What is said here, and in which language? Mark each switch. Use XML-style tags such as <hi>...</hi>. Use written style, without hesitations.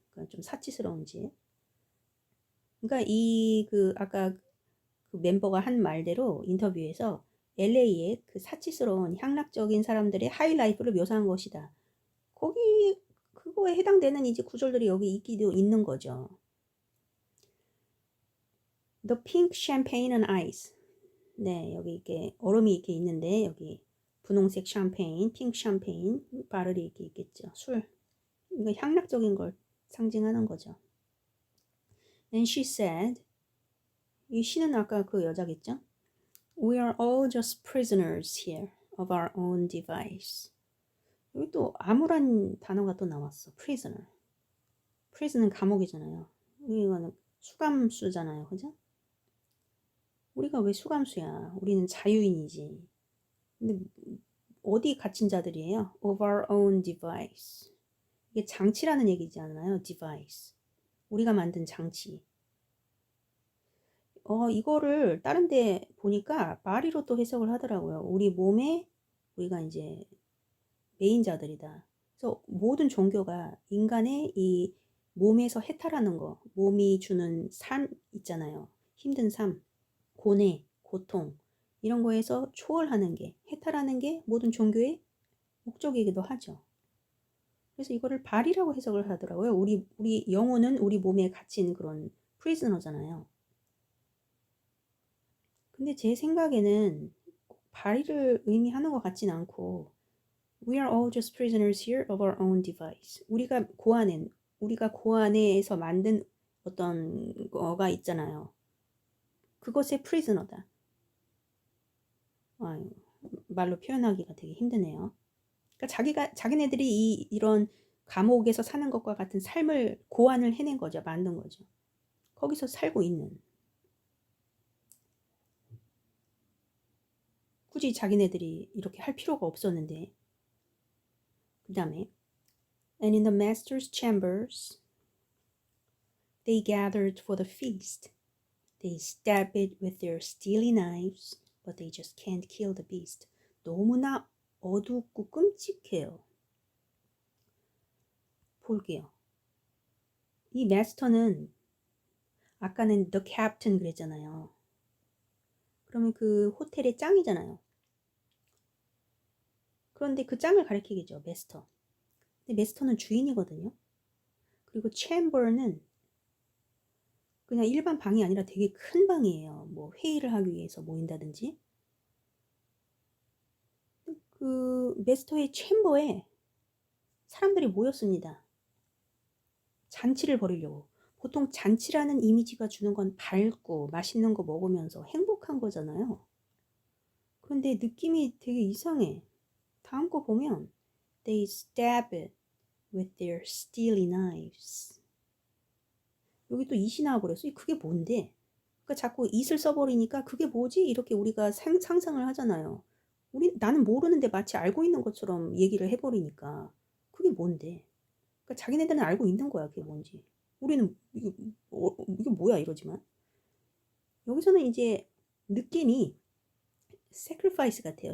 <ko>그러니까 좀 사치스러운 집. 그러니까 아까 그 멤버가 한 말대로 인터뷰에서 LA의 그 사치스러운 향락적인 사람들의 하이라이프를 묘사한 것이다. 그거에 해당되는 이제 구절들이 여기 있기도 있는 거죠.</ko> <en>The pink champagne and ice.</en> <ko>네, 여기 이렇게 얼음이 이렇게 있는데 여기 분홍색 샴페인, 핑크 샴페인 바를이 이렇게 있겠죠. 술. 이거 향락적인 걸 상징하는 거죠.</ko> <en>Then she said,</en> <ko>이 she는 아까 그 여자겠죠?</ko> <en>We are all just prisoners here of our own device.</en> <ko>여기 또 암울한 단어가 또 나왔어.</ko> <en>prisoner.</en> <ko>prison은 감옥이잖아요. 이거는 수감수잖아요. 그죠? 우리가 왜 수감수야? 우리는 자유인이지. 근데 어디 갇힌 자들이에요?</ko> <en>of our own device.</en> <ko>이게 장치라는 얘기지 않나요? device. 우리가 만든 장치. 이거를 다른 데 보니까 마리로 또 해석을 하더라고요. 우리 몸에 우리가 이제 메인자들이다. 그래서 모든 종교가 인간의 이 몸에서 해탈하는 거, 몸이 주는 삶 있잖아요. 힘든 삶, 고뇌, 고통 이런 거에서 초월하는 게, 해탈하는 게 모든 종교의 목적이기도 하죠. 그래서 이거를 발이라고 해석을 하더라고요. 우리 영혼은 우리 몸에 갇힌 그런 프리즈너잖아요. 근데 제 생각에는 발이를 의미하는 것 같진 않고</ko> <en>We are all just prisoners here of our own device.</en> <ko>우리가 고안에서 만든 어떤 거가 있잖아요. 그것의 prisoner다. 아유, 말로 표현하기가 되게 힘드네요. 그러니까 자기네들이 이런 감옥에서 사는 것과 같은 삶을 고안을 해낸 거죠. 만든 거죠. 거기서 살고 있는. 굳이 자기네들이 이렇게 할 필요가 없었는데. 그 다음에</ko> <en>And in the master's chambers they gathered for the feast. They stab it with their steely knives, but they just can't kill the beast.</en> <ko>너무나 어둡고 끔찍해요. 볼게요. 이 마스터는 아까는</ko> <en>the captain</en> <ko>그랬잖아요. 그러면 그 호텔의 짱이잖아요. 그런데 그 짱을 가리키겠죠. 마스터. 근데 마스터는 주인이거든요. 그리고 chamber는 그냥 일반 방이 아니라 되게 큰 방이에요. 뭐 회의를 하기 위해서 모인다든지. 그 마스터의 챔버에 사람들이 모였습니다. 잔치를 벌이려고. 보통 잔치라는 이미지가 주는 건 밝고 맛있는 거 먹으면서 행복한 거잖아요. 그런데 느낌이 되게 이상해. 다음 거 보면</ko> <en>They stab it with their steely knives.</en> <ko>여기 또 it이 나와버렸어. 그게 뭔데? 그러니까 자꾸 it을 써버리니까 그게 뭐지? 이렇게 우리가 상상을 하잖아요. 나는 모르는데 마치 알고 있는 것처럼 얘기를 해버리니까 그게 뭔데? 그러니까 자기네들은 알고 있는 거야. 그게 뭔지. 우리는 이게 뭐야 이러지만 여기서는 이제 느낌이 sacrifice 같아요.</ko>